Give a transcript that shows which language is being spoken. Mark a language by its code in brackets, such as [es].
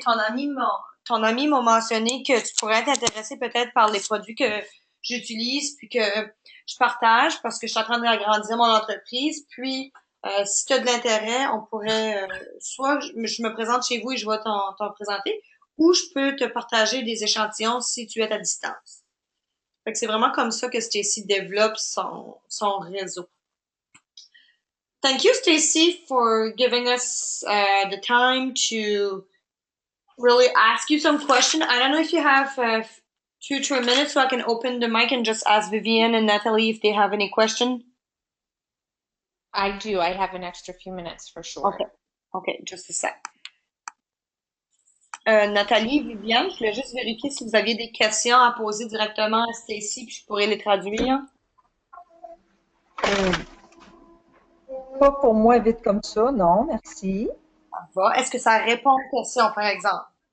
[fr] Ton ami m'a mentionné que tu pourrais être intéressé peut-être par les produits que j'utilise puis que je partage parce que je suis en train d'agrandir mon entreprise. Puis si tu as de l'intérêt, on pourrait soit je me présente chez vous et je vais t'en présenter, ou je peux te partager des échantillons si tu es à distance. Fait que c'est vraiment comme ça que Stacy développe son réseau. [en] Thank you, Stacy, for giving us the time to really ask you some question. I don't know if you have 2 3 minutes so I can open the mic and just ask Vivian and Natalie if they have any question. I do. I have an extra few minutes for sure. Okay. Okay, just a sec. [fr] Nathalie, Viviane, je voulais juste vérifier si vous aviez des questions à poser directement à Stacy, puis je pourrais les traduire. Euh, Pas pour moi vite comme ça, non, merci. Ça va. Est-ce que ça répond aux questions, par exemple?